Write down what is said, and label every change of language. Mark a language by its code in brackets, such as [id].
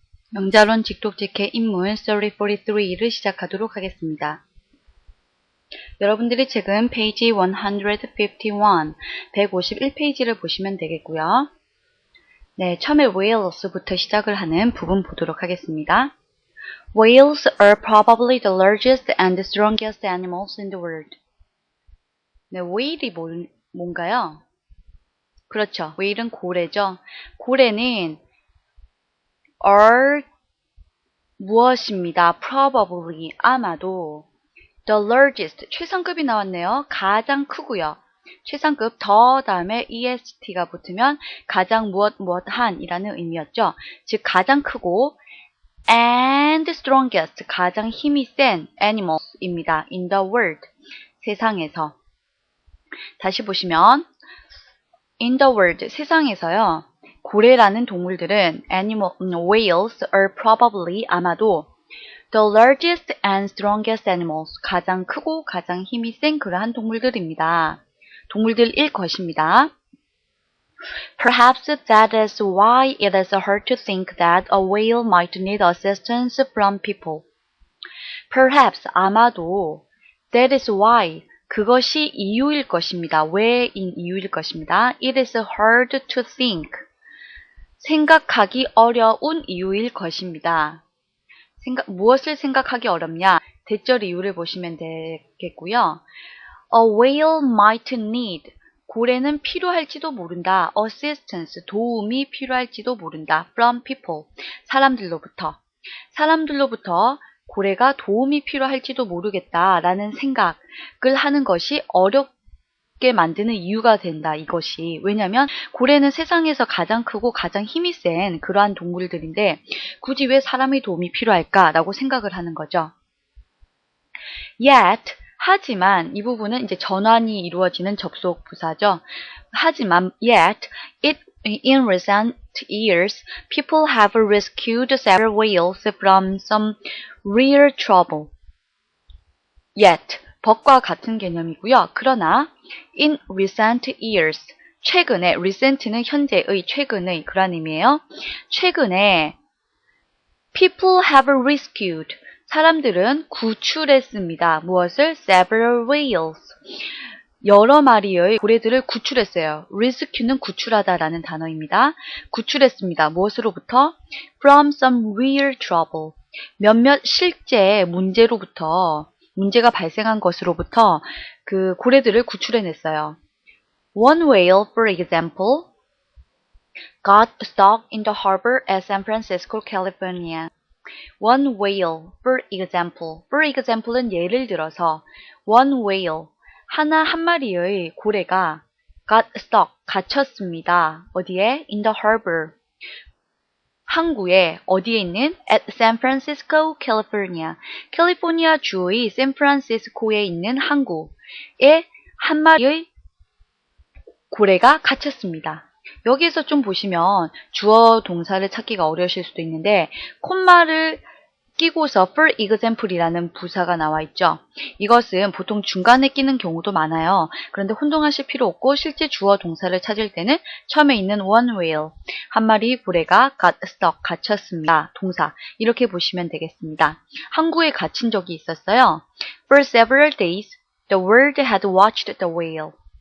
[ko] 명자론 직독직해 인문 3043를 시작하도록 하겠습니다. 여러분들이 책은 페이지 151, 151페이지를 보시면 되겠고요. 네, 처음에 whales부터 시작을 하는 부분 보도록 하겠습니다. [en] Whales are probably the largest and strongest animals in the world. [ko] 네, whale이 뭔가요? 그렇죠. whale은 고래죠. 고래는 are 무엇입니다. probably 아마도 the largest 최상급이 나왔네요. 가장 크고요. 최상급 더 다음에 est가 붙으면 가장 무엇한 이라는 의미였죠. 즉 가장 크고 and strongest 가장 힘이 센 animals입니다. in the world 세상에서. 다시 보시면 in the world 세상에서요. 고래라는 동물들은 [en] whales are probably [ko] 아마도 [en] the largest and strongest animals [ko] 가장 크고 가장 힘이 센 그러한 동물들입니다. 동물들일 것입니다. [en] Perhaps that is why it is hard to think that a whale might need assistance from people. [ko] Perhaps 아마도 [en] that is why [ko] 그것이 이유일 것입니다. 왜인 이유일 것입니다. [en] It is hard to think. [ko] 생각하기 어려운 이유일 것입니다. 무엇을 생각하기 어렵냐? 대절 이유를 보시면 되겠고요. [en] A whale might need. [ko] 고래는 필요할지도 모른다. [en] Assistance. [ko] 도움이 필요할지도 모른다. [en] From people. [ko] 사람들로부터. 사람들로부터 고래가 도움이 필요할지도 모르겠다라는 생각을 하는 것이 어렵게 만드는 이유가 된다. 이것이. 왜냐하면 고래는 세상에서 가장 크고 가장 힘이 센 그러한 동물들인데 굳이 왜 사람의 도움이 필요할까라고 생각을 하는 거죠. Yet, 하지만 이 부분은 이제 전환이 이루어지는 접속 부사죠. [en] 하지만 yet, in recent years, people have rescued several whales from some real trouble. [ko] Yet, but과 같은 개념이고요. 그러나 [en] in recent years, [ko] 최근에, recent는 현재의, 최근의 그런 의미예요. 최근에 [en] people have rescued, [ko] 사람들은 구출했습니다. 무엇을? [en] Several whales. [ko] 여러 마리의 고래들을 구출했어요. rescue는 구출하다라는 단어입니다. 구출했습니다. 무엇으로부터? [en] From some real trouble. [ko] 몇몇 실제 문제로부터, 문제가 발생한 것으로부터 그 고래들을 구출해냈어요. [en] One whale, for example, got stuck in the harbor at San Francisco, California. One whale, for example. [ko] For example은 예를 들어서 one whale, 한 마리의 고래가 got stuck, 갇혔습니다. 어디에? [en] In the harbor. [ko] 항구에 어디에 있는? [en] At San Francisco, California. [ko] 캘리포니아 주의 샌프란시스코에 있는 항구에 한 마리의 고래가 갇혔습니다. 여기에서 좀 보시면 주어 동사를 찾기가 어려우실 수도 있는데 콤마를 끼고서 for example이라는 부사가 나와 있죠. 이것은 보통 중간에 끼는 경우도 많아요. 그런데 혼동하실 필요 없고 실제 주어 동사를 찾을 때는 처음에 있는 one whale, 한 마리 고래가 got stuck, 갇혔습니다. 동사 이렇게 보시면 되겠습니다. 항구에 갇힌 적이 있었어요. [en] For several days, the world had watched the whale.